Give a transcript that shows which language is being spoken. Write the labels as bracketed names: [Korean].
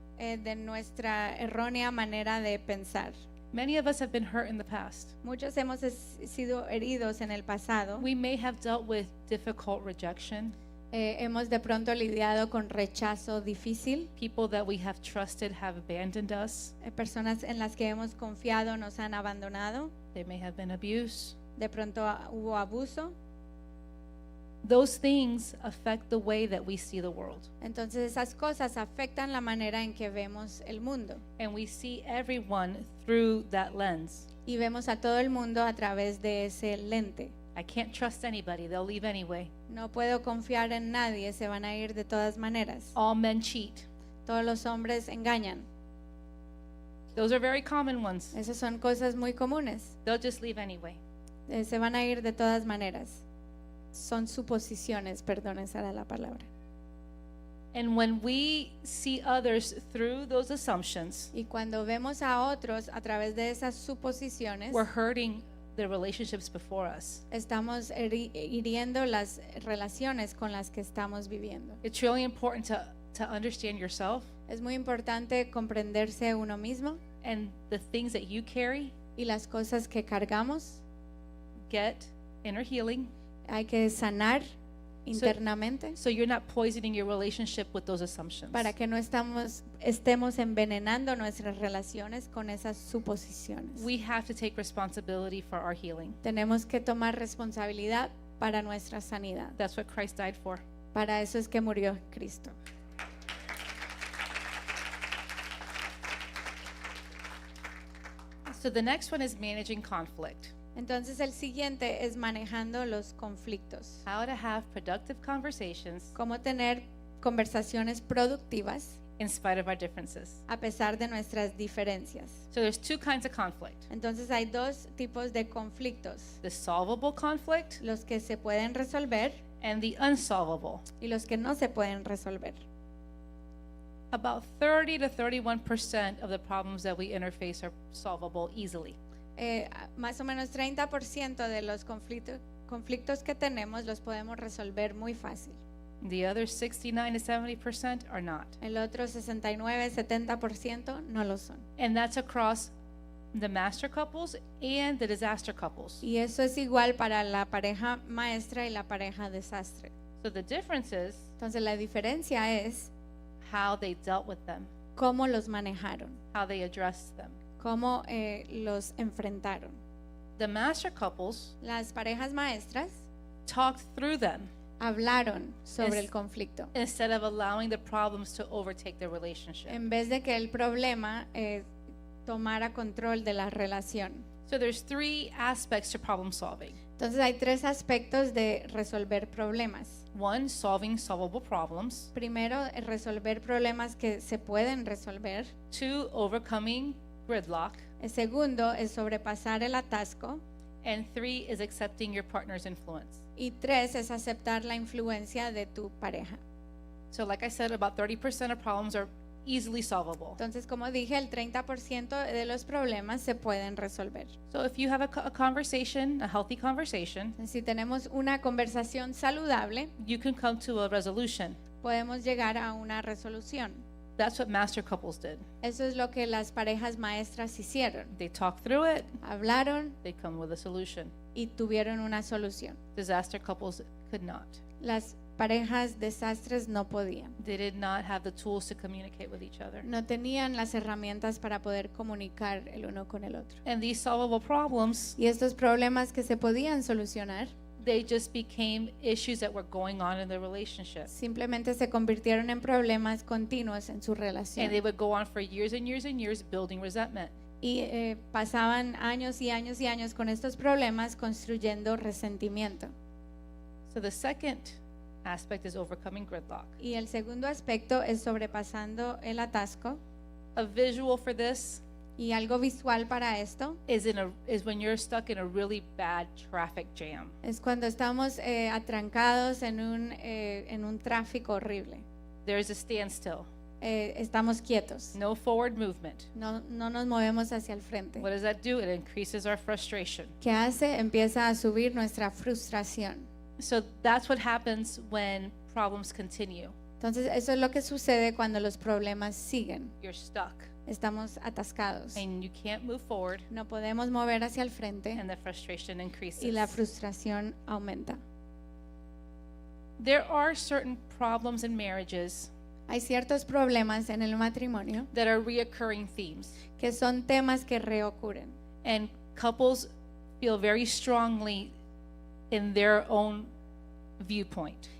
[Spanish] de nuestra errónea manera de pensar. [English] Many of us have been hurt in the past. [Spanish] Muchos hemos sido heridos en el pasado. [English] We may have dealt with difficult rejection, [Spanish] Hemos de pronto lidiado con rechazo difícil. [English] people that we have trusted have abandoned us. [Spanish] Personas en las que hemos confiado nos han abandonado. [English] They may have been abused. [Spanish] De pronto hubo abuso. [English] Those things affect the way that we see the world. [Spanish] Entonces esas cosas afectan la manera en que vemos el mundo. [English] And we see everyone through that lens. [Spanish] Y vemos a todo el mundo a través de ese lente. [English] I can't trust anybody. They'll leave anyway. [Spanish] No puedo confiar en nadie, se van a ir de todas maneras. [English] All men cheat. [Spanish] Todos los hombres engañan. [English] Those are very common ones. [Spanish] Esas son cosas muy comunes. [English] They'll just leave anyway. [Spanish] Se van a ir de todas maneras. Son suposiciones, perdón, esa era la palabra. [English] And when we see others through those assumptions, [Spanish] Y cuando vemos a otros a través de esas suposiciones, [English] we're hurting the relationships before us. [Spanish] estamos hiriendo las relaciones con las que estamos viviendo. [English] It's really important to understand yourself [Spanish] Es muy importante comprenderse uno mismo [English] and the things that you carry, [Spanish] y las cosas que cargamos. [English] get inner healing, [Spanish] Hay que sanar internamente [English] so you're not poisoning your relationship with those assumptions. [Spanish] para que no estemos envenenando nuestras relaciones con esas suposiciones. [English] We have to take responsibility for our healing. [Spanish] Tenemos que tomar responsabilidad para nuestra sanidad. [English] That's what Christ died for. [Spanish] Para eso es que murió Cristo. [English] So the next one is managing conflict. [Spanish] Entonces el siguiente es manejando los conflictos. [English] How to have productive conversations [Spanish] Cómo tener conversaciones productivas [English] in spite of our differences. [Spanish] a pesar de nuestras diferencias. [English] So there's two kinds of conflict. [Spanish] Entonces hay dos tipos de conflictos. [English] The solvable conflict [Spanish] Los que se pueden resolver [English] and the unsolvable. [Spanish] y los que no se pueden resolver. [English] About 30 to 31% of the problems that we interface are solvable easily. [Spanish] Más o menos 30% de los conflictos que tenemos los podemos resolver muy fácil. [English] The other 69 to 70% are not. [Spanish] El otro 69-70% no lo son. [English] And that's across the master couples and the disaster couples. [Spanish] Y eso es igual para la pareja maestra y la pareja desastre. [English] So the difference is [Spanish] Entonces la diferencia es [English] how they dealt with them, [Spanish] cómo los manejaron, [English] how they addressed them. [Spanish] cómo los enfrentaron. [English] The master couples [Spanish] Las parejas maestras [English] talked through them [Spanish] hablaron sobre Es- el conflicto [English] instead of allowing the problems to overtake their relationship. [Spanish] en vez de que el problema tomara control de la relación. [English] So there's three aspects to problem solving. [Spanish] Entonces hay tres aspectos de resolver problemas. [English] One, solving solvable problems. [Spanish] Primero, resolver problemas que se pueden resolver. [English] Two, overcoming gridlock. [Spanish] El segundo es sobrepasar el atasco. [English] And three is accepting your partner's influence. [Spanish] Y tres es aceptar la influencia de tu pareja. [English] So like I said, about 30% of problems are easily solvable. [Spanish] Entonces, como dije, el 30% de los problemas se pueden resolver. [English] So if you have a conversation, a healthy conversation, [Spanish] Si tenemos una conversación saludable, [English] you can come to a resolution. [Spanish] podemos llegar a una resolución. [English] That's what master couples did. [Spanish] Eso es lo que las parejas maestras hicieron. [English] They talked through it, [Spanish] Hablaron [English] they come with a solution. [Spanish] y tuvieron una solución. [English] Disaster couples could not. [Spanish] Las parejas desastres no podían. [English] They did not have the tools to communicate with each other. [Spanish] No tenían las herramientas para poder comunicar el uno con el otro. [English] And these solvable problems, [Spanish] Y estos problemas que se podían solucionar [English] they just became issues that were going on in the relationship. [Spanish] simplemente se convirtieron en problemas continuos en su [English] And they [Spanish] relación. [English] would go on for years and years and years building resentment. [Spanish] Y pasaban años y años y años con estos problemas construyendo resentimiento. [English] So the second aspect is overcoming gridlock. [Spanish] Y el segundo aspecto es sobrepasando el atasco. [English] A visual for this [Spanish] Y algo visual para esto [English] is when you're stuck in a really bad traffic jam. [Spanish] es cuando estamos atrancados en un tráfico horrible. [English] There's a standstill, [Spanish] Estamos quietos. [English] no forward movement. [Spanish] No nos movemos hacia el frente. [English] What does that do? It increases our frustration. [Spanish] ¿Qué hace? Empieza a subir nuestra frustración. [English] So that's what happens when problems continue. [Spanish] Entonces, eso es lo que sucede cuando los problemas siguen. [English] You're stuck [Spanish] Estamos atascados. [English] and you can't move forward, [Spanish] No podemos mover hacia el frente [English] and the frustration increases. [Spanish] y la frustración aumenta. [English] There are certain problems in marriages [Spanish] Hay ciertos problemas en el matrimonio [English] that are reoccurring themes, [Spanish] que son temas que reocurren. [English] and couples feel very strongly in their own viewpoint.